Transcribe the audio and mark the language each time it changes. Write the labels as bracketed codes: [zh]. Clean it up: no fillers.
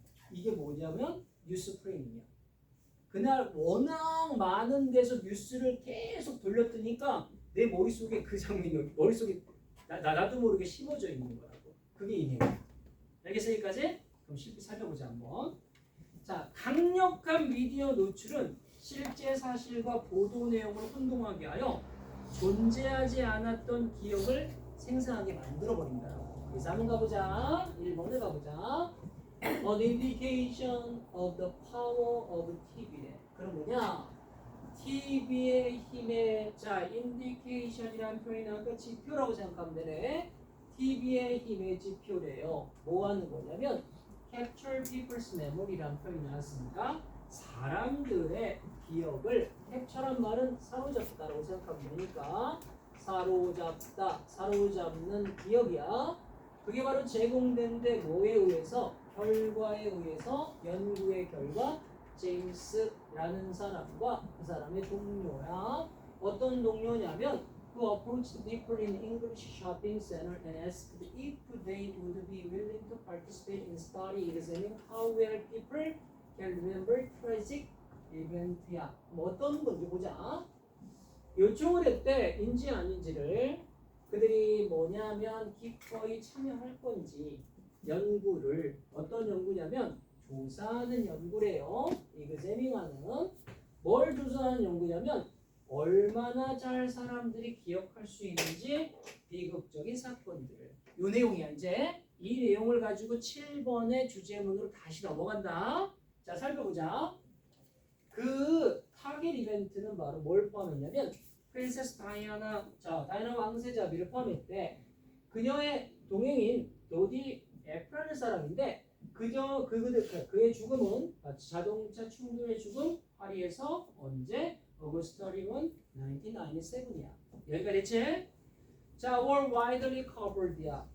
[ko] 이게 뭐냐면 뉴스 프레임이야. 그날 워낙 많은 데서 뉴스를 계속 돌렸더니까 내 머릿속에 그 장면이 머릿속에 나도 모르게 심어져 있는 거라고. 그게 이 내용. 알겠어 여기까지? 그럼 실제 살펴보자 한번. 자, 강력한 미디어 노출은 실제 사실과 보도 내용을 혼동하게 하여 존재하지 않았던 기억을 생성하게 만들어버린다. 그래서 한번 가보자. 1번에 가보자. [en] An indication of the power of TV래. [ko] 그럼 뭐냐? TV의 힘의 자, indication이라는 표현이 나오니까 지표라고 생각하면 되네. TV의 힘의 지표래요. 뭐 하는 거냐면 [en] capture people's memory [ko] 라는 표현이 나왔으니까 사람들의 기억을 캡처란 말은 사로잡다라고 생각하면 되니까 사로잡다, 사로잡는 기억이야. 그게 바로 제공된 데 뭐에 의해서? 결과에 의해서 연구의 결과 제임스라는 사람과 그 사람의 동료야. 어떤 동료냐면 [en] who approached people in English shopping center and asked if they would be willing to participate in study examining how well people can remember tragic event야. [ko] 뭐 어떤 건지 보자. 요청을 했대. 인지 아닌지를. 그들이 뭐냐면 기꺼이 참여할 건지 연구를 어떤 연구냐면 조사하는 연구래요. examining하는 뭘 조사하는 연구냐면 얼마나 잘 사람들이 기억할 수 있는지 비극적인 사건들을. 요 내용이야. 이제 이 내용을 가지고 7번의 주제문으로 다시 넘어간다. 자, 살펴보자. 그 타겟 이벤트는 바로 뭘 포함했냐면 프린세스 다이아나, 자, 다이아나 왕세자비를 포함했대. 그녀의 동행인 도디 F라는 사람인데 그의 죽음은 자동차 충돌의 죽음 파리에서 언제? August 31, 1997이야. 여기가 됐지? [en] 자, were widely covered야.